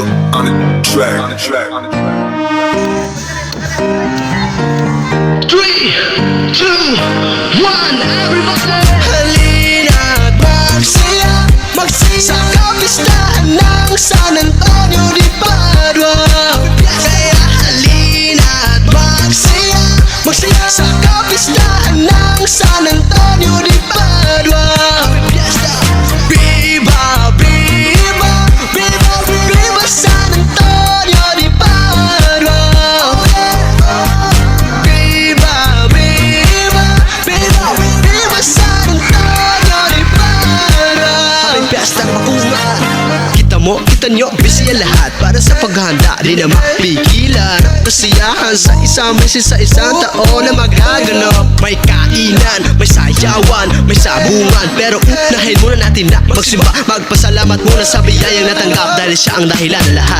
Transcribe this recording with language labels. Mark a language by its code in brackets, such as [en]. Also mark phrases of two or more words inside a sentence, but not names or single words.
[en] On the track, on the track, on the track. 3, 2, 1, everybody! [tl] Halina't magsaya sa kapistahan ng San Antonio de Padua. Kaya halina't magsaya sa kapistahan ng San Antonio de Padua. [es] Viva, viva, viva, viva San Antonio de Padua. Viva, viva, viva, viva San Antonio de Padua. [tl] Aming piyestang makungan. Kita nyo, busy ang lahat para sa paghahanda. Di na mapigilan ang kasiyahan sa isang meses sa isang taon na magaganap. May kainan, may sayawan, may sabungan. Pero unahin muna natin na magsimba. Magpasalamat muna sa biyayang natanggap dahil siya ang dahilan ng lahat.